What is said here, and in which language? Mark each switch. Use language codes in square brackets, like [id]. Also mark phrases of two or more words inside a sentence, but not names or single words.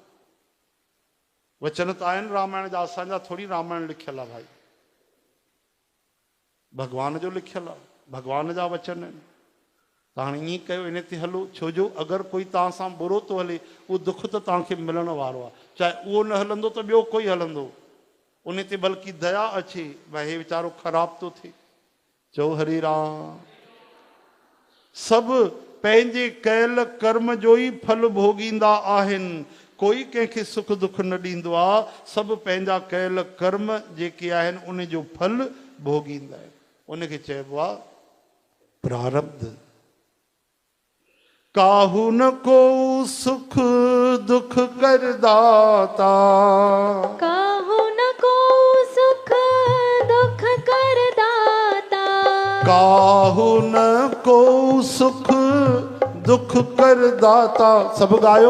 [sd] वचन त आहिनि रामायण जा, असांजा थोरी रामायण लिखियल आहे भाई, भगवान जो लिखियल आहे, भगवान जा वचन आहिनि। त हाणे ईअं कयो, इन ते हलो। छो जो अगरि कोई तव्हां सां बुरो थो हले, उहो दुख त तव्हांखे मिलण वारो आहे। चाहे उहो न हलंदो त ॿियो कोई हलंदो, उन ते बल्कि दया अचे, भई हे वीचारो ख़राब थो थिए। चओ हरे राम। सभु पंहिंजे कयल कर्म जो ई फल भोगींदा आहिनि। कोई कंहिंखे सुख दुख न ॾींदो आहे, सभु पंहिंजा कयल कर्म जेके आहिनि उन जो फल भोगींदा आहिनि। उनखे चइबो आहे प्रारब्ध। [awa] काहू न को सुख दुख कर दाता, काहू न को सुख दुख कर दाता, काहू न को सुख दुख कर दाता। [sd] सब गायो।